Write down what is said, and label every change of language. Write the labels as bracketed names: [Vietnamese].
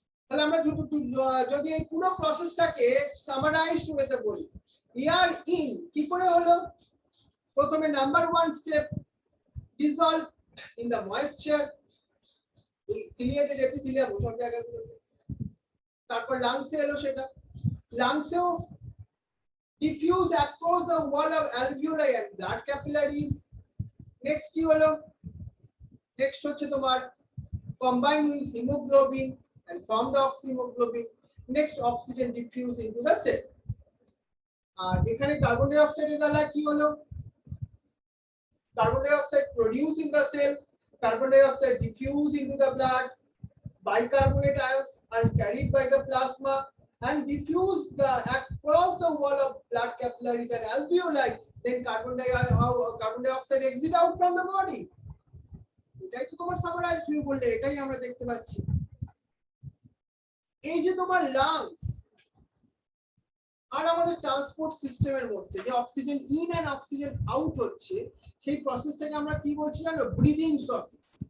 [Bangla] তাহলে আমরা যদি এই পুরো প্রসেসটাকে সামারাইজড ওয়েতে বলি, ইয়ার ইন কি করে হলো, প্রথমে number 1 step dissolve in the moisture, ciliated epithelium ওসব জায়গাগুলোতে, তারপর লাংসে এলো, সেটা লাংসেও [English] diffuse across the wall of alveoli and blood capillaries. Next [Bangla] কি হলো, [English] next [Bangla] হচ্ছে তোমার [English] combine with hemoglobin and form the oxyhemoglobin. Next oxygen diffuse into the cell. [Bangla] আর এখানে কার্বন ডাই অক্সাইডের বেলা কি হলো, [English] carbon dioxide produced in the cell, carbon dioxide diffused into the blood, bicarbonate ions are carried by the plasma and diffused across the wall of blood capillaries and alveoli, then carbon dioxide exit out from the body. [Bangla] এটাই তো তোমার summarise view বললে, এটাই আমরা দেখতে পাচ্ছি। এই যে তোমার লাংস আর আমাদের ট্রান্সপোর্ট সিস্টেমের মধ্যে যে oxygen in and oxygen out হচ্ছে, সেই প্রসেসটাকে আমরা কি বলছি জানো, ব্রিদিং প্রসেস।